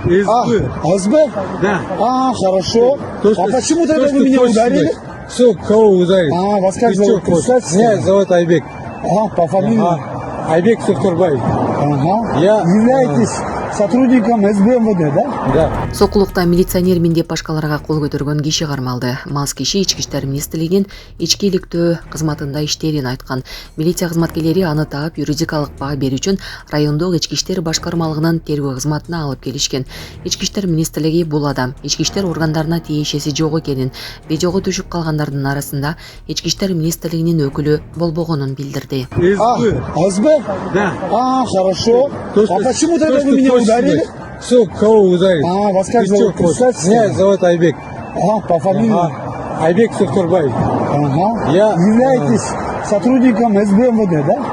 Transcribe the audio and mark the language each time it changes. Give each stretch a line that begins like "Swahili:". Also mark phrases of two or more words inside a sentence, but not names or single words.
Russian: СБ? Да. Хорошо. То, А почему тогда что вы меня хочешь ударили? знать. Все, кого ударить? Вас как Ты зовут? чё хочешь? Представьте. Меня зовут Айбек. По фамилии? Айбек Сухтурбаев. Я- Являетесь сотрудником СБ МВД, да? Да.
Kyrgyz: Сокулукта милиционермин деп башкаларга кол көтөргөн киши кармалды. Мас киши Ички иштер министрлигинин ички иликтөө кызматында иштерин айткан. Милиция кызматкерлери аны таап юридикалык баа берүү үчүн райондук ички иштер башкармалыгынын тергөө кызматына алып келишкен. Ички иштер министрлиги бул адам ички иштер органдарына тиешеси жок экенин, видеого түшүп калгандардын арасында ички иштер министрлигинин өкүлү болбогонун билдирди.
Russian: СБ? Да. Хорошо. То, что- Почему то, тогда что вы меня хочешь ударили? знать. Все, кого ударить? Вас как Ты чё зовут? хочешь? Представьте. Меня зовут Айбек. По фамилии? Айбек Сухтурбаев. Я- Являетесь сотрудником СБ МВД, да?